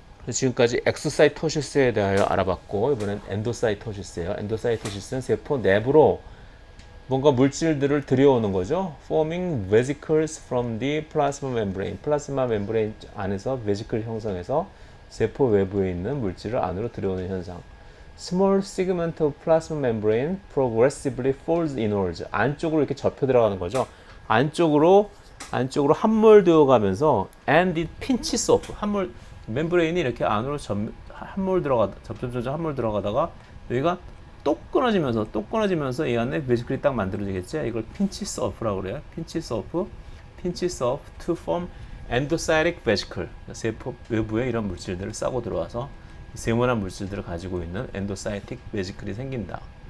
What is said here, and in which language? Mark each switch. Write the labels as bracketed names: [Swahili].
[Korean] 지금까지 엑소사이토시스에 대하여 알아봤고, 이번엔 엔도사이토시스예요. 엔도사이토시스는 세포 내부로 뭔가 물질들을 들여오는 거죠. [English] Forming vesicles from the plasma membrane. [Korean] 플라스마 멤브레인 안에서 베지클 형성해서 세포 외부에 있는 물질을 안으로 들여오는 현상. [English] Small segment of plasma membrane progressively folds inwards. [Korean] 안쪽으로 이렇게 접혀 들어가는 거죠. 안쪽으로 함몰되어 가면서 [English] and it pinches off. [Korean] 멤브레인이 이렇게 안으로 점점 함몰 들어가다가 여기가 똑 끊어지면서 이 안에 베지클이 딱 만들어지겠지. 이걸 pinches off라고 그래요. [English] pinches off to form endocytic vesicle. [Korean] 세포 외부에 이런 물질들을 싸고 들어와서 세모난 물질들을 가지고 있는 endocytic vesicle이 생긴다.